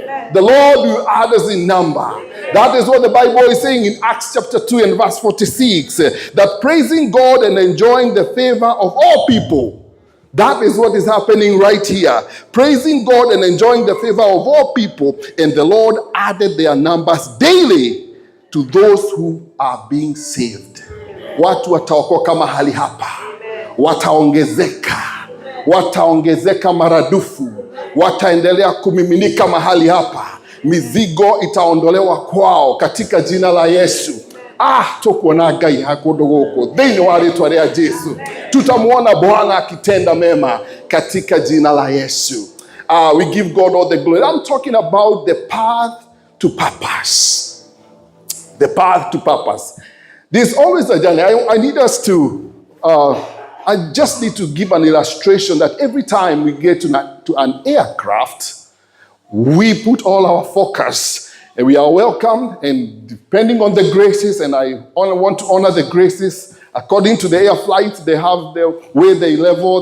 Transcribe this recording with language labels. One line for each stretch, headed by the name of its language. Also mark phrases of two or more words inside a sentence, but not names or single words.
English: The Lord will add us in number. That is what the Bible is saying in Acts chapter 2 and verse 46, that praising God and enjoying the favor of all people. That is what is happening right here. Praising God and enjoying the favor of all people. And the Lord added their numbers daily to those who are being saved.
Swahili: Watu wataokoka mahali hapa. Wataongezeka. Wataongezeka maradufu. Wataendelea kumiminika mahali hapa. Mizigo itaondolewa kwao katika jina la Yesu.
Kikuyu: Tukuona Ngai hakudogo thini wa ritwa ria Jesu.
Swahili: Tutamuona Bwana akitenda mema katika jina la Yesu.
English: We give God all the glory. I'm talking about the path to purpose. The path to purpose. There's always a journey. I need us to, I just need to give an illustration that every time we get to an aircraft, we put all our focus and we are welcome, and depending on the graces, and I want to honor the graces, according to the air flights, they have the way they level.